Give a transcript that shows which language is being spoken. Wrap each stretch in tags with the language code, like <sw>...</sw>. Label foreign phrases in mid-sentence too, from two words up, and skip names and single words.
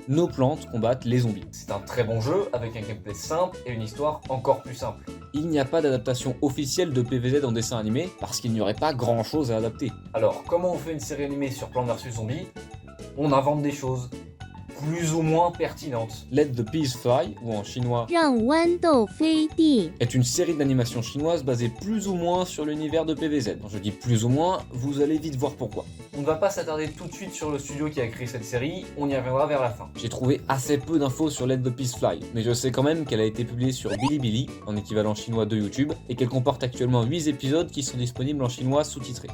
<fr>Nos plantes combattent les zombies. C'est un très bon jeu, avec un gameplay simple et une histoire encore plus simple. Il n'y a pas d'adaptation officielle de PvZ en dessin animé, parce qu'il n'y aurait pas grand chose à adapter. Alors, comment on fait une série animée sur Plants vs Zombies? On invente des choses. Plus ou moins pertinentes. Let the Peas Fly, ou en chinois 让豌豆飞地 est une série d'animation chinoise basée plus ou moins sur l'univers de PvZ. Quand je dis plus ou moins, vous allez vite voir pourquoi. On ne va pas s'attarder tout de suite sur le studio qui a créé cette série, on y reviendra vers la fin. J'ai trouvé assez peu d'infos sur Let the Peas Fly, mais je sais quand même qu'elle a été publiée sur Bilibili, en équivalent chinois de YouTube, et qu'elle comporte actuellement 8 épisodes qui sont disponibles en chinois sous-titrés.</fr>